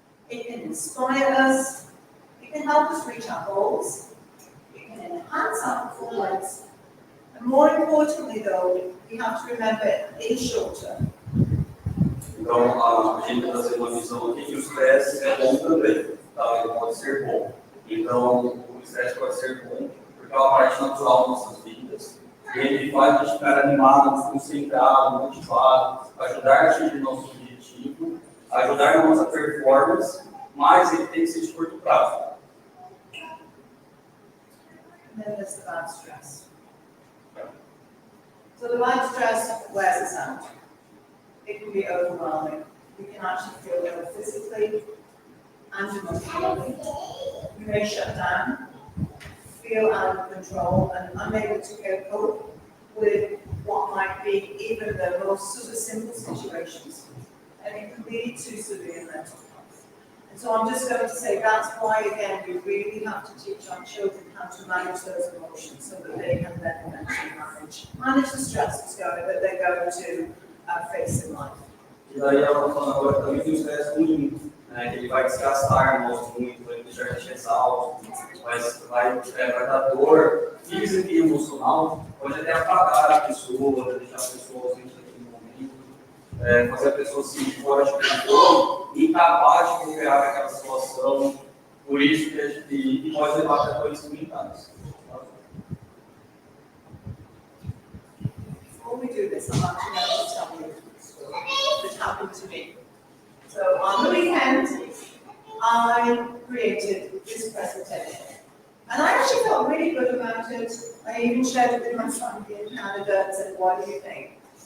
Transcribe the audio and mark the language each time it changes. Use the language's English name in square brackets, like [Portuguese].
[English] It can inspire us. It can help us reach our goals. It can enhance our performance. And more importantly, though, we have to remember in short term. [Portuguese] Então, a gente está trazendo uma visão aqui que o estresse é bom também, tá? Ele pode ser bom. Então, o estresse pode ser bom, porque é uma parte natural das nossas vidas. Ele faz a gente ficar animado, concentrado, motivado, ajudar a atingir nosso objetivo, ajudar na nossa performance, mas ele tem que ser de curto prazo. [English] And then there's the bad stress. So the bad stress wears us out. It can be overwhelming. We can actually feel ill physically and emotionally. We may shut down, feel out of control, and unable to cope with what might be even the most sort of simple situations. And it can lead to severe mental health. And so I'm just going to say that's why, again, we really have to teach our children how to manage those emotions, so that they can then eventually manage the stress that they're going to face in life. [Portuguese] E daí ela falando agora também tem um estresse ruim, né, que ele vai desgastar nós muito, vai deixar a gente exausto, vai dar dor física e emocional, pode até apagar a pessoa, deixar a pessoa ausente naquele momento, fazer a pessoa se sentir fora de controle, incapaz de cooperar com aquela situação, por isso que a gente pode levar até doenças mentais. [English] Before we do this, I'm actually going to tell you a story that happened to me. So on the weekend, I created this presentation. And I actually felt really good about it. I even shared it with my family in Canada and said, what do you think?